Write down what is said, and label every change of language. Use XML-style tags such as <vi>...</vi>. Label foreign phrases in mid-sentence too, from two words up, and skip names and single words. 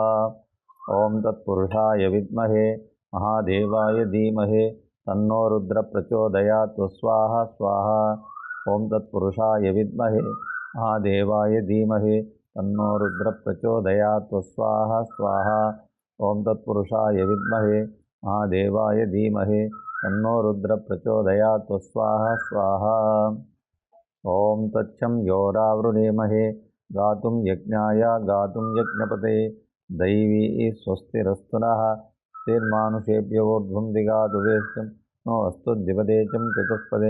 <sa>ॐ तत्पुरुषाय विद्महे महादेवाय धीमहि तन्नो रुद्र प्रचोदयात् स्वाहा स्वाहा. ॐ तत्पुरुषाय विद्महे महादेवाय धीमहि तन्नो रुद्र प्रचोदयात् स्वाहा स्वाहा. ॐ तत्पुरुषाय विद्महे महादेवाय धीमहि तन्नो रुद्र प्रचोदयात् स्वाहा स्वाहा। ॐ तच्छं योरावृणीमहे गातुं यज्ञाय गातुं यज्ञपते दैवी स्वस्तिरस्तु नः स्थिर्मानुषेभ्यो ऊर्ध्वं दिगातु वेश्यं नो अस्तु द्विपदे चं चतुष्पदे।</sa>